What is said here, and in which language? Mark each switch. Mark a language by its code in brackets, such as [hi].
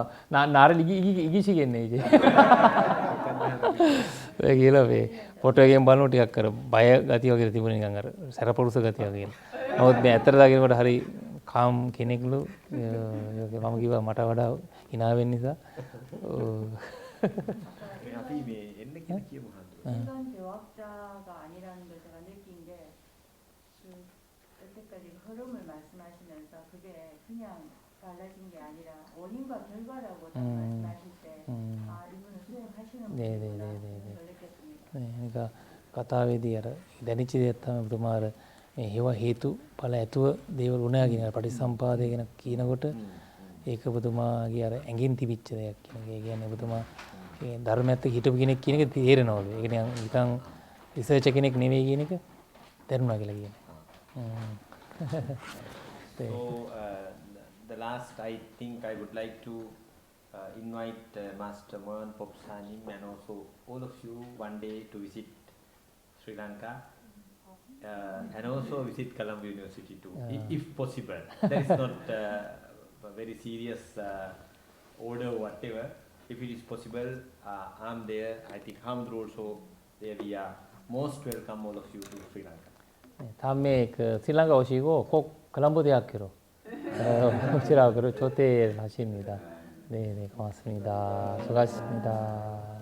[ko] 나를 이기시겠네 이제 왜 [si] කියලා මේ ෆොටෝ එකෙන් බලනකොට ටිකක් අර බය ගතිය වගේ තිබුණ නිකන් අර සැරපොරුස ගතිය වගේ. නමුත් මේ ඇත්තට දකිනකොට හරි කාම් කෙනෙක්ලු මම කිව්වා මට වඩා hina වෙන්න නිසා. අපි මේ එන්න කියලා කියමු හඳුන. [ko] 일반 대화자가 아니라는 걸 제가 느낀 게 여태까지 흐름을 말씀하시면서 그게 그냥 달라진 게 아니라 원인과 결과라고 말씀하실 때 아, 이분은 수행하시는 분이구나 그걸 느꼈습니다. 네, 그러니까 [si] කතාවේදී අර දැනෙච්ච දේ තමයි ඔබතුමා අර මේ හේව හේතු ඵල ඇතුව දේවල් උනා කියන පටිසම්පාදය ගැන කියනකොට ඒක ඔබතුමාගේ අර ඇඟින් තිබිච්ච දෙයක් කියන එක. ඒ කියන්නේ ඔබතුමා මේ ධර්මයත් එක්ක හිටපු කෙනෙක් කියන එක තේරෙනවලු. ඒක නිකන් රිසර්ච් කෙනෙක් නෙවෙයි කියන එක දැනුණා කියලා කියන්නේ. [en] So the last, I think I would like to invite Master Mohan Popsanim and also all of you one day to visit Sri Lanka and also visit Colombo University too, if possible. That is not a very serious order or whatever. If it is possible, I'm there. I think Hamdru also there. We are most welcome all of you to Sri Lanka. [ko] 다음에 그 스리랑카 오시고 꼭 콜롬보 대학교로 오시라고 초대를 하십니다. 네, 고맙습니다. 수고하셨습니다.